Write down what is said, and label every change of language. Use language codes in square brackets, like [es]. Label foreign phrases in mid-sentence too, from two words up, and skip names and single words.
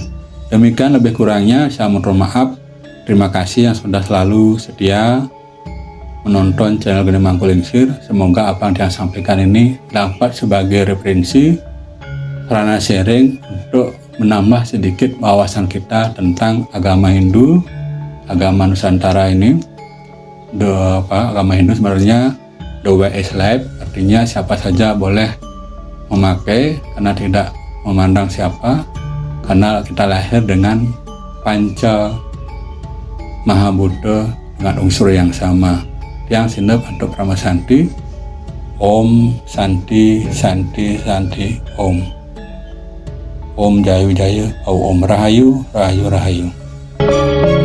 [id] Demikian lebih kurangnya saya mohon maaf. Terima kasih yang sudah selalu setia menonton channel Gede Mangkulingsir. Semoga apa yang saya sampaikan ini dapat sebagai referensi sarana sharing untuk menambah sedikit wawasan kita tentang agama Hindu, agama Nusantara ini. Agama Hindu sebenarnya [en] the way is life, [id] artinya siapa saja boleh memakai karena tidak memandang siapa, karena kita lahir dengan panca Maha Buddha dengan unsur yang sama. Yang sinep untuk Pramasanti, [ban] Om Santi Santi Santi Om. [id] Om Jayu Jaya, Om Rahayu Rahayu Rahayu.